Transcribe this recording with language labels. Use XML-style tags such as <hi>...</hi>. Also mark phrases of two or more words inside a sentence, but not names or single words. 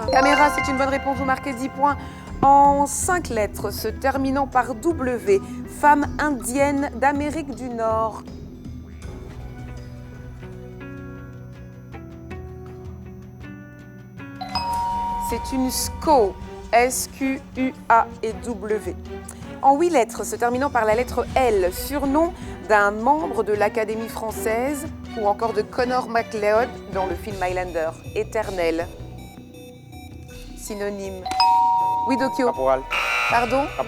<fr>Caméra, c'est une bonne réponse, vous marquez 10 points. En 5 lettres se terminant par W. Femme indienne d'Amérique du Nord. C'est une SQUA. S-Q-U-A-E-W. En 8 lettres se terminant par la lettre L. Surnom d'un membre de l'Académie française ou encore de Connor McLeod dans le film Highlander. Éternel. Synonyme. Oui, Dokyo. Caporal. Pardon? Caporal.</fr>